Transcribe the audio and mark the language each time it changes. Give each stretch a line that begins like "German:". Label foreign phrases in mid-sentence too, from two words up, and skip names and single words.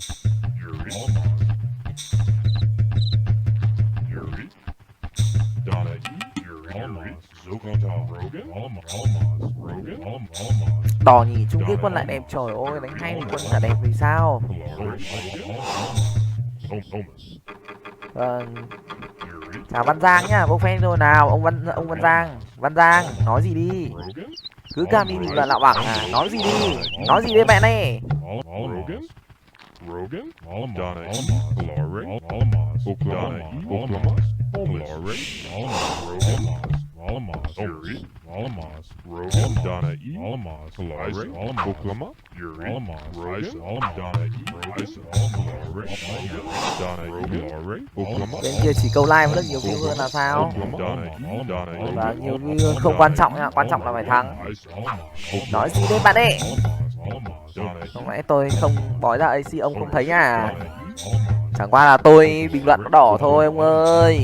Vietnamese: Đỏ nhỉ, chung kết quân lại đẹp, trời ơi, đánh hay thì quân chả đẹp vì sao. Chào Văn Giang nhá, bốc fan rồi nào, ông Văn Giang, nói gì đi. Cứ cam đi bình luận lạo bảng à, nói gì đi mẹ này. Rogan, Donna E, Glory, Donna E, Oklahoma, Glory, Rogan, Fury, Rogan, Donna E, Glory, Oklahoma, Fury, Rogan, Donna E, Glory, Donna E, Glory, Oklahoma. Bên kia chỉ câu like vẫn rất nhiều view hơn là sao. Và nhiều view không quan trọng nha, quan trọng là phải thắng. Nói gì đấy bạn ơi. Lúc nãy tôi không bói ra AC ông không thấy à. Chẳng qua là tôi bình luận nó đỏ thôi ông ơi.